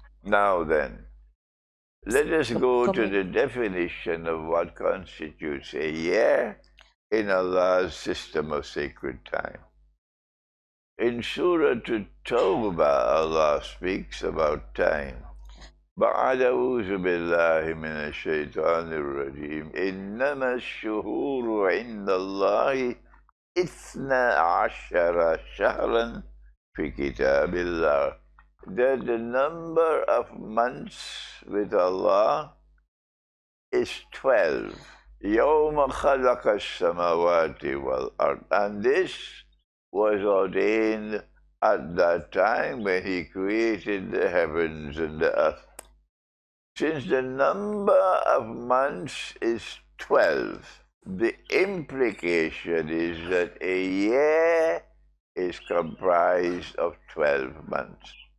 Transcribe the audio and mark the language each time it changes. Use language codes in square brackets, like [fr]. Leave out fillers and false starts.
[en] Now then, let us go to the definition of what constitutes a year in Allah's system of sacred time. In Surah Tawbah, Allah speaks about time. [ar] بعد أعوذ بالله من الشيطان الرجيم إنما الشهور عند الله 12 شهرا في كتاب الله. [en] That the number of months with Allah is 12. [ar] يوم خلق السماوات والأرض. [en] And this was ordained at that time when He created the heavens and the earth. Since the number of months is 12, the implication is that a year is comprised of 12 months.